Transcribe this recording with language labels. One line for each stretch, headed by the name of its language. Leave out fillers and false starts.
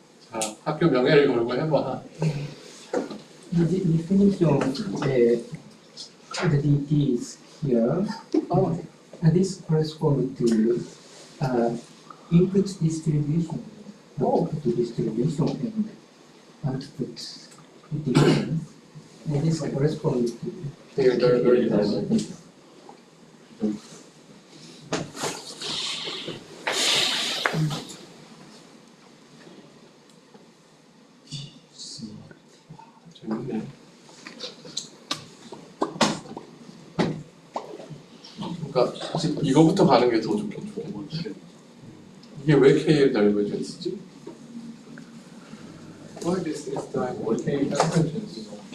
Korean: 자, 학교 명예를 걸고 해봐.
English: the definition the DT is here. Oh. And this corresponds to input distribution, output distribution, and output difference. And this corresponds to very nice.
Korean: 재밌네. 그러니까 이거부터 가는 게 더 좋겠네. 이게 왜 KL divergence지?
English: Why this is time or KL divergence?